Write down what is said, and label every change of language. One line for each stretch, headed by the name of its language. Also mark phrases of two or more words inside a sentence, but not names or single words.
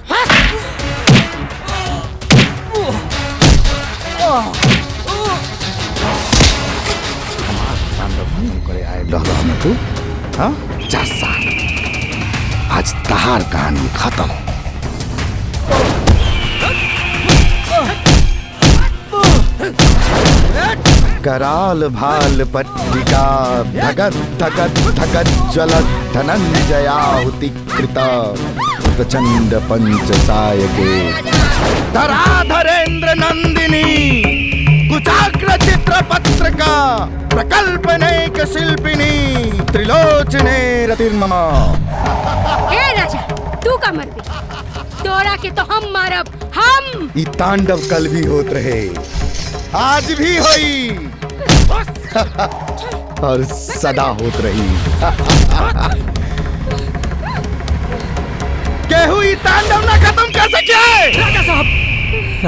Bhojpuri: करे आए में तू हाँ? जा सार, आज तहार कहानी खत्म।
Sanskrit: कराल भाल पट्टिका धगत धगत धगत ज्वलत धनंजयाहुति कृता प्रचंड पंच सायके धराधरेन्द्र नंदिनी कुचाग्र चित्र पत्रका प्रकल्पनेक शिल्पिनी त्रिलोचने रतिर्ममा।
Bhojpuri: ए राजा तू का मर भी, तोरा के तो हम मारब हम। ई तांडव कल भी होत रहे, आज भी होई और सदा होत रही। केहू ई तांडव ना खत्म कर सके।